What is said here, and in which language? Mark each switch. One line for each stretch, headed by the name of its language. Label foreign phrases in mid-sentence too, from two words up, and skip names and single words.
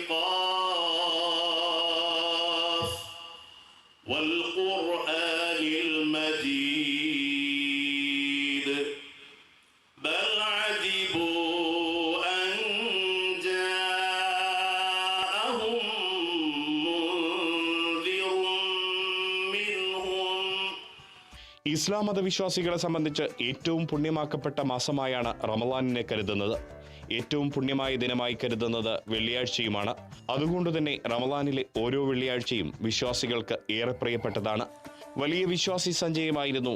Arabic: قاف والقرآن المجيد بل عجبوا أن جاءهم منذر منهم.
Malayalam: ഇസ്ലാം മതവിശ്വാസികളെ സംബന്ധിച്ച് ഏറ്റവും പുണ്യമാക്കപ്പെട്ട മാസമായാണ് റമളാനിനെ കരുതുന്നത്. ഏറ്റവും പുണ്യമായ ദിനമായി കരുതുന്നത് വെള്ളിയാഴ്ചയുമാണ്. അതുകൊണ്ടുതന്നെ റമളാനിലെ ഓരോ വെള്ളിയാഴ്ചയും വിശ്വാസികൾക്ക് ഏറെ പ്രിയപ്പെട്ടതാണ്. വലിയ വിശ്വാസി സഞ്ചയമായിരുന്നു.